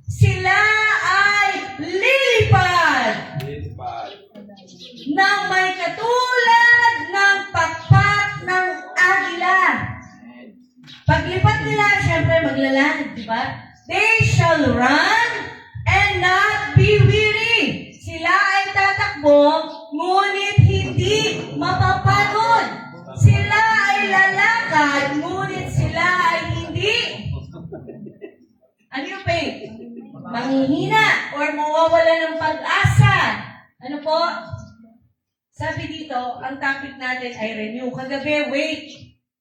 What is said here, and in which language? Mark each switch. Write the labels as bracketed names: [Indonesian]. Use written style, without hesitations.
[Filipino] Sila ay lilipad ng may katulad ng pakpak ng agila. Paglipat nila, syempre maglalanad, di ba? [English] They shall run and not be weary. [Filipino] Sila ay tatakbo, ngunit hindi mapapagod. Sila ay lalakad, ngunit sila ay hindi. Ano yung faith? Manghihina or mawawala ng pag-asa. Ano po? Sabi dito, ang topic natin ay renew. Kagabi, wait.